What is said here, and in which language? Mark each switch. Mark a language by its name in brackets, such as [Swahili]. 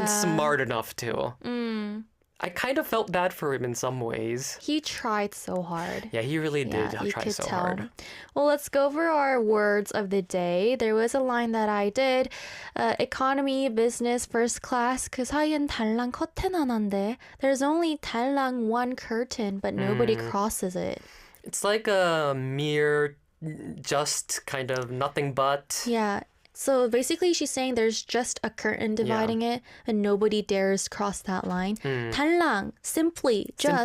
[English] Yeah. smart enough to. I kind of felt bad for him in some ways. He tried so hard. Yeah, he really did Yeah, you try could so tell. hard. Well, let's go over our words of the day. There was a line that I did. Economy, business, first class. [Korean] 그 사이엔 달랑 커튼 하나인데. [English] There's only 달랑 one curtain, but nobody crosses it. It's like a mere, just kind of nothing but. Yeah. So basically, she's saying there's just a curtain dividing it, and nobody dares cross that line. 달랑, simply, just.